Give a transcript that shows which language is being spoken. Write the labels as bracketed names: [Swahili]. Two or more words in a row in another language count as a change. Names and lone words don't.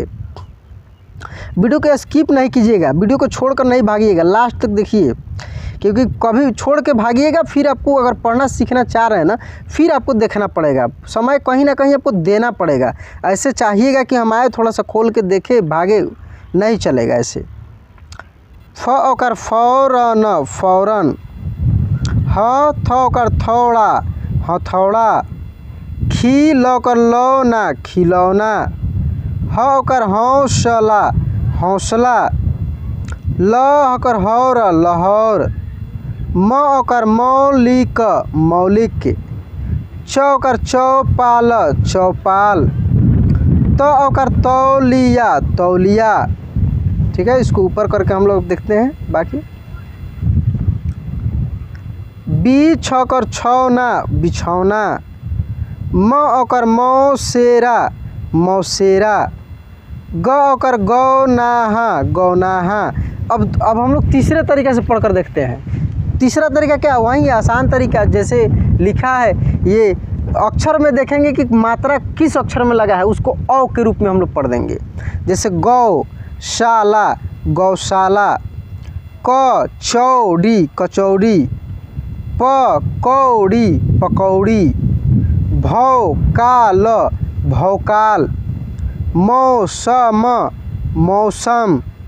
[Hindi] वीडियो को स्किप नहीं कीजिएगा, वीडियो को छोड़कर नहीं भागिएगा, लास्ट तक देखिए, क्योंकि कभी छोड़ के भागिएगा फिर आपको अगर पढ़ना सीखना चाह रहे हैं ना फिर आपको देखना पड़ेगा, समय कहीं ना कहीं आपको देना पड़ेगा। ऐसे चाहिएगा कि हम आए थोड़ा सा खोल के देखे भागे, नहीं चलेगा ऐसे। फ ओकर फौरन फौरन, ह थ ओकर थौड़ा हथौड़ा, खी लौकर लौना खिलौना, ह ओकर हौसला हौसला, ल ओकर हौर लहौर, म ओकर मौलिक मौलिक, च ओकर चौपाल चौपाल, त ओकर तौलिया तौलिया। ठीक है, इसको ऊपर करके हम लोग देखते हैं बाकी। बीछ ओकर छौना बिछौना, म ओकर मौसेरा मौसेरा, ग ओकर गौनाहा गौनाहा। अब हम लोग तीसरे तरीके से पढ़कर देखते हैं। तीसरा तरीका क्या, वही आसान तरीका जैसे लिखा है, ये अक्षर में देखेंगे कि मात्रा किस अक्षर में लगा है, उसको औ के रूप में हम लोग पढ़ देंगे। जैसे गौशाला गौशाला, क चौड़ी कचौड़ी, प कौड़ी पकौड़ी, भौकाल भौकाल, मौसम मौसम,